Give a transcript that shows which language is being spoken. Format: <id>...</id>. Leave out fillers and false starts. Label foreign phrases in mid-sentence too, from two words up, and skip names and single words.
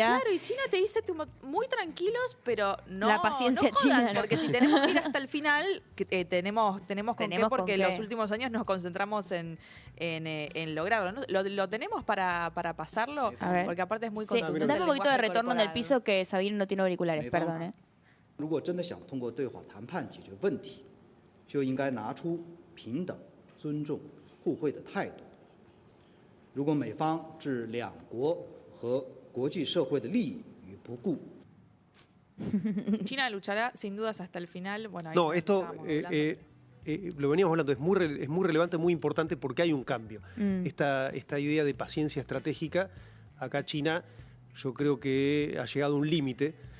<es>Claro, y China te dice muy tranquilos, pero no. La paciencia no jodan, china, ¿no? porque si tenemos que ir hasta el final, tenemos con qué, Tenemos con porque qué. los últimos años nos concentramos en lograrlo. ¿No? ¿Lo tenemos para pasarlo? A ver. Porque aparte es muy Sí, contundente. dame el un poquito de lenguaje retorno en el corporal. piso que Sabino no tiene auriculares,</es> <zh>美方</zh> <es>perdón, ¿eh?</es> <zh>如果真的想通过对话谈判解决问题，就应该拿出平等、尊重、互惠的态度。如果美方置两国和国际社会的利益于不顾，</zh> <es>China luchará sin dudas hasta el final. Bueno, ahí No, esto estábamos hablando. lo veníamos hablando, es muy relevante, muy importante porque hay un cambio. Esta idea de paciencia estratégica, acá China, yo creo que ha llegado a un límite.</es>